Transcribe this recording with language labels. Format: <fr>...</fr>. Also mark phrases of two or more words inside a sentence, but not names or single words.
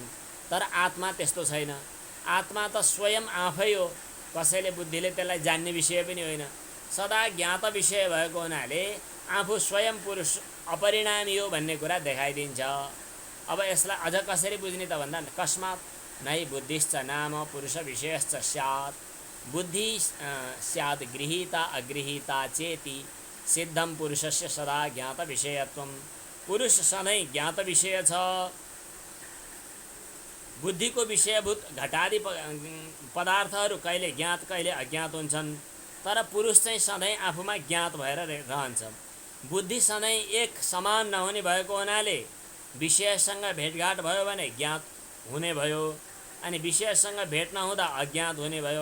<ne>तर आत्मा त्यस्तो छैन। आत्मा त स्वयं आफै हो, कसैले बुद्धिले त्यसलाई जान्ने विषय पनि होइन। सदा ज्ञात विषय भएको हुनाले आफू स्वयं पुरुष अपरिणामी हो भन्ने कुरा देखाइदिन्छ। अब यसलाई अझ कसरी बुझ्ने त भन्दा</ne> <sa>कस्मात् नै बुद्धिश्च नाम पुरुष विषयश्च स्यात्। बुद्धि स्यात् गृहीता अगृहीता चेति सिद्धं पुरुषस्य सदा ज्ञात विषयत्वं।</sa> <ne>पुरुष सधैँ ज्ञात विषय छ। बुद्धिको विषयभूत घटादि पदार्थहरू कहिले ज्ञात कहिले अज्ञात हुन्छन्। तर पुरुष चाहिँ सधैँ आफूमा ज्ञात भएर रहन्छ। बुद्धि सधैँ एक समान नहुने भएको हुनाले विषयसँग भेटघाट भयो भने ज्ञात हुने भयो, अनि विषयसँग भेट नहुँदा अज्ञात हुने भयो।</ne>